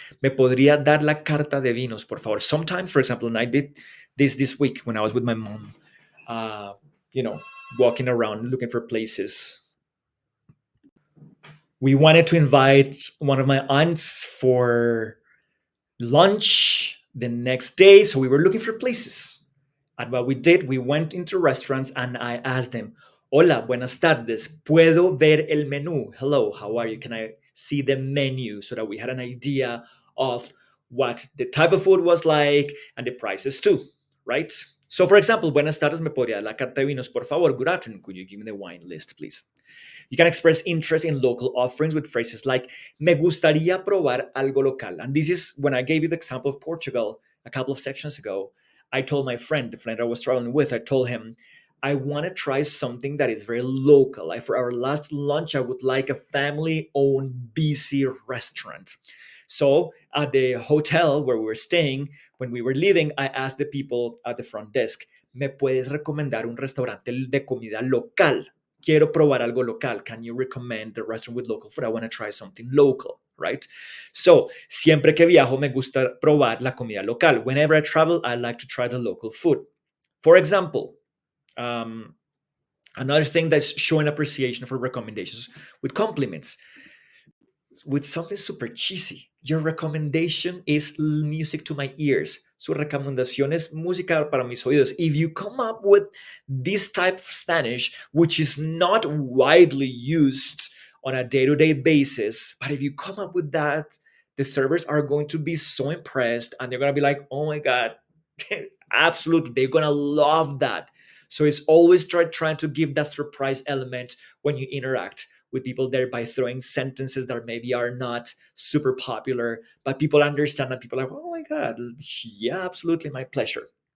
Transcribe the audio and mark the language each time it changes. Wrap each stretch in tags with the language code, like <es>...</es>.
<es>¿Me podría dar la carta de vinos, por favor?</es> <en>Sometimes, for example, and I did this week when I was with my mom, uh, you know, walking around looking for places. We wanted to invite one of my aunts for lunch the next day, so we were looking for places. And what we did, we went into restaurants and I asked them,</en> <es>Hola, buenas tardes. ¿Puedo ver el menú?</es> <en>Hello, how are you? Can I see the menu so that we had an idea of what the type of food was like and the prices too, right? So, for example,</en> <es>buenas tardes, ¿me podría dar la carta de vinos, por favor?</es> <en>Good afternoon. Could you give me the wine list, please? You can express interest in local offerings with phrases like,</en> <es>me gustaría probar algo local.</es> <en>And this is when I gave you the example of Portugal a couple of sections ago. I told my friend, the friend I was traveling with, I told him, I want to try something that is very local. For our last lunch, I would like a family owned BC restaurant. So at the hotel where we were staying, when we were leaving, I asked the people at the front desk,</en> <es>¿me puedes recomendar un restaurante de comida local? Quiero probar algo local.</es> <en>Can you recommend a restaurant with local food? I want to try something local, right? So,</en> <es>siempre que viajo me gusta probar la comida local.</es> <en>Whenever I travel, I like to try the local food. For example, um, another thing that's showing appreciation for recommendations with compliments, with something super cheesy. Your recommendation is music to my ears.</en> <es>Su recomendación es música para mis oídos.</es> <en>If you come up with this type of Spanish, which is not widely used on a day to day basis, but if you come up with that, the servers are going to be so impressed and they're going to be like, oh my God, absolutely. They're going to love that. So it's always trying to give that surprise element when you interact with people there by throwing sentences that maybe are not super popular, but people understand and people are like, oh my God, yeah, absolutely, my pleasure.</en>